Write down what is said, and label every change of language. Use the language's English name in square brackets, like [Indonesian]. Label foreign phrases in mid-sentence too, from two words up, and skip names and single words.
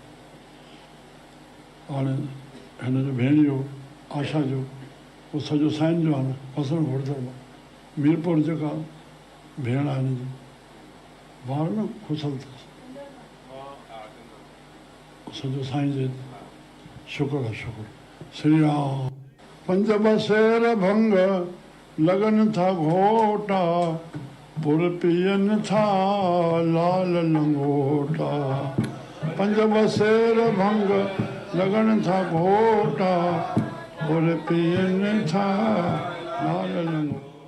[Sindhi] हाणे हिन जो भेणियो आशा जो उहो सॼो साईं जो आहे न बसण घुरंदो मीरपुर जेका भेण आहे हिन जी ॿार न खुशल अथसि सॼो साईं जे शुक्र आहे शुक्र श्री राम 5 बसेर भंग लगन था घोटा पुर पियन था लाल लंगोटा 5 बसेर भंग लगन था घोटा पुर पियन था लाल लंगोटा